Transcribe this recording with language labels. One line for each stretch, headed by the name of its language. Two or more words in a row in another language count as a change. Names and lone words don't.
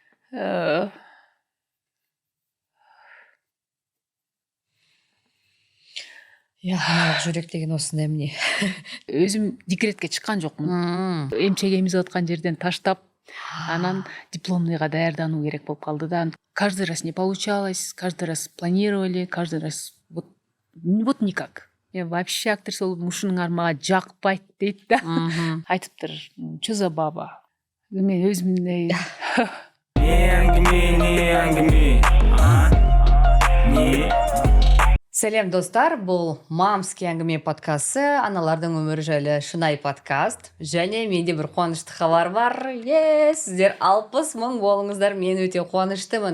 Kazakh: Аналық жүрек деген осындай эмне.
Kyrgyz: Өзүм декретке чыккан жокмун. Эмчек эмизип аткан жерден таштап, анан дипломныйга даярдануу керек болуп калды да.
Russian: Каждый раз не получалось, каждый раз планировали, каждый раз вот никак.
Kyrgyz: Мен вообще актриса болуп ушунуңар мага жакпайт дейт да. Айтыптыр,
Russian: что за баба?
Kyrgyz: Мен өзүмдөй
Kazakh: Сәлем достар, бұл Мамский әңгіме подкасты, аналардың өмірі жайлы шынайы подкаст. Және менде бір қуанышты хабар бар. Сіздер 60 мың болыңыздар, мен өте қуаныштымын.